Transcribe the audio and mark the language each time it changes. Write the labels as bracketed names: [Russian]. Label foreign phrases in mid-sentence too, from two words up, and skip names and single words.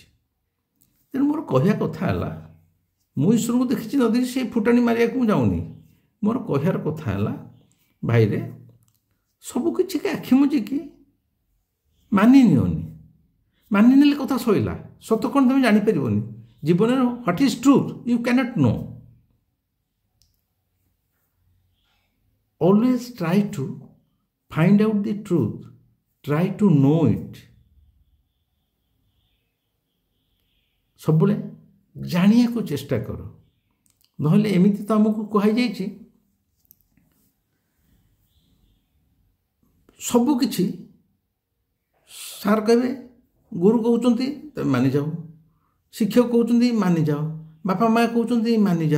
[Odia] ତେଣୁ ମୋର କହିବା କଥା ହେଲା, ମୁଁ ଈଶ୍ୱରଙ୍କୁ ଦେଖିଛି ନ ଦେଖି ସେ ଫୁଟାଣି ମାରିବାକୁ ମୁଁ ଯାଉନି। ମୋର କହିବାର କଥା ହେଲା, ଭାଇରେ ସବୁକିଛିକି ଆଖି ମୁଜିକି ମାନି ନିଅନି। ମାନି ନେଲେ କଥା ସଇଲା, ସତ କ'ଣ ତୁମେ ଜାଣିପାରିବନି। [English] ଜୀବନରେ what is truth you cannot know. Always try to find out the truth, try to know it. [Odia] ସବୁବେଳେ ଜାଣିବାକୁ ଚେଷ୍ଟା କର। ନହେଲେ ଏମିତି ତ ଆମକୁ କୁହାଯାଇଛି ସବୁକିଛି ସାର୍ କହିବେ, ଗୁରୁ କହୁଛନ୍ତି ତମେ ମାନିଯାଅ, ଶିକ୍ଷକ କହୁଛନ୍ତି ମାନିଯାଅ, ବାପା ମା କହୁଛନ୍ତି ମାନିଯାଅ।